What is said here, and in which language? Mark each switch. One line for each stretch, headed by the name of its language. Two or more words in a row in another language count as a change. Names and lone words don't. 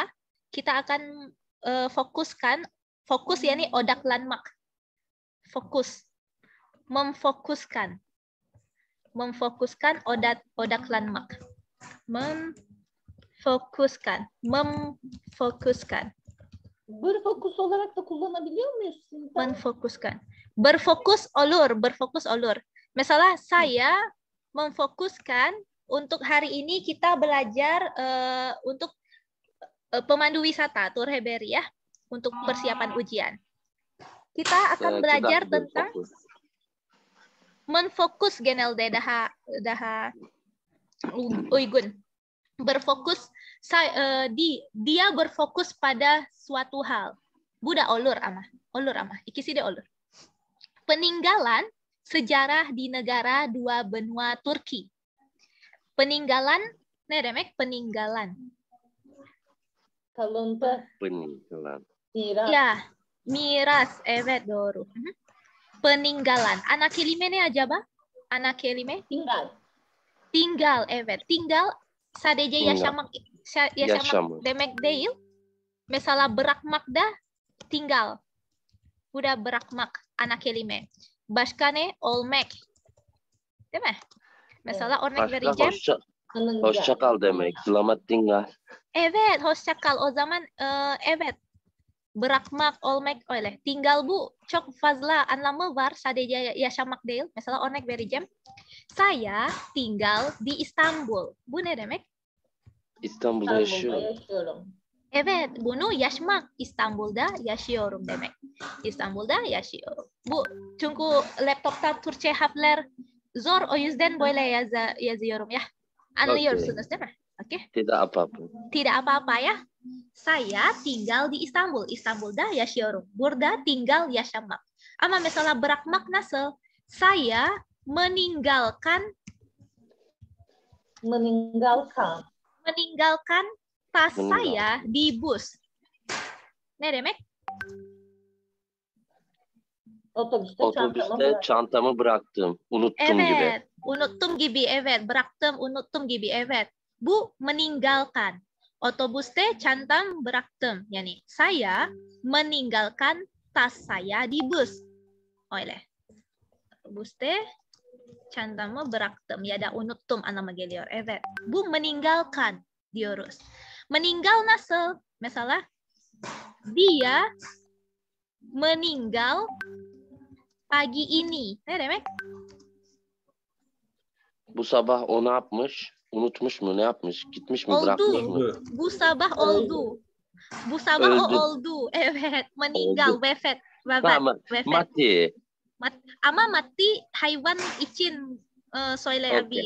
Indonesian: Kita akan fokus yakni
Turkish: odak landmark.
Indonesian: Fokus. Memfokuskan
Turkish: odak landmark.
Indonesian: Memfokuskan.
Turkish: Berfokus olarak da kullanabiliyor muyuz? Memfokuskan. Berfokus olur.
Indonesian: Misalnya saya memfokuskan untuk hari ini kita belajar untuk pemandu wisata,
Turkish: tour Rehberry
Indonesian: ya, untuk persiapan ujian. Kita akan belajar tentang menfokus
Turkish: genelde daha uygun.
Indonesian: Berfokus dia berfokus pada suatu hal.
Turkish: Buda olur ama. Ikisi de olur.
Indonesian: Peninggalan sejarah di negara dua benua Turki. Peninggalan,
Turkish: ne demek peninggalan? Kalıntı.
Indonesian: Peninggalan.
Turkish: Miras. Ya, miras, evet doğru. Peninggalan. Ana kelime ne acaba? Ana kelime?
Indonesian: Tinggal.
Turkish: Evet. Tinggal sadece yaşamak demek değil. Mesela bırakmak da tinggal. Udah bırakmak ana kelime. Başka ne? Olmak. Değil mi? Mesela örnek vereceğim. Hoşça kal demek.
Indonesian: Selamat tinggal.
Turkish: Evet, hoşça kal. O zaman evet. Bırakmak, olmak öyle. Tinggal bu çok fazla anlamı var. Sadece yaşamak değil. Mesela örnek vereceğim.
Indonesian: Saya tinggal di İstanbul.
Turkish: Bu ne demek? İstanbul'da yaşıyorum. Evet, bunu yaşamak. İstanbul'da yaşıyorum demek. İstanbul'da yaşıyorum. Bu çünkü laptopta Türkçe harfler zor. O yüzden böyle yazıyorum ya. Anlıyorsunuz değil mi? Oke.
Indonesian: Tidak apa-apa. Tidak apa-apa ya. Saya tinggal di İstanbul.
Turkish: İstanbul'da yaşıyorum. Burada tinggal yaşamak. Ama mesela bırakmak nasıl?
Indonesian: Saya meninggalkan tas saya di bus.
Turkish: Ne demek? Otobüste çantamı bıraktım. Unuttum gibi. Evet. Unuttum gibi. Evet. Bıraktım, unuttum gibi. Evet. Bu meninggalkan. Otobüste çantam bıraktım.
Indonesian: Yani saya meninggalkan tas saya di bus.
Turkish: Öyle. Otobüste çantamı bıraktım ya da unuttum anlamı geliyor. Evet. Bu meninggalkan diyoruz. Meninggal nasıl?
Indonesian: Mesela dia meninggal pagi ini.
Turkish: Ne demek? Bu sabah o ne yapmış? Unutmuş mu? Ne yapmış? Gitmiş mi? Bırakmış mı? Bu sabah oldu. Bu sabah o oldu. Evet. Meninggal. Wefat.
Indonesian: Mati.
Turkish: Ama mati hayvan için söyle abi.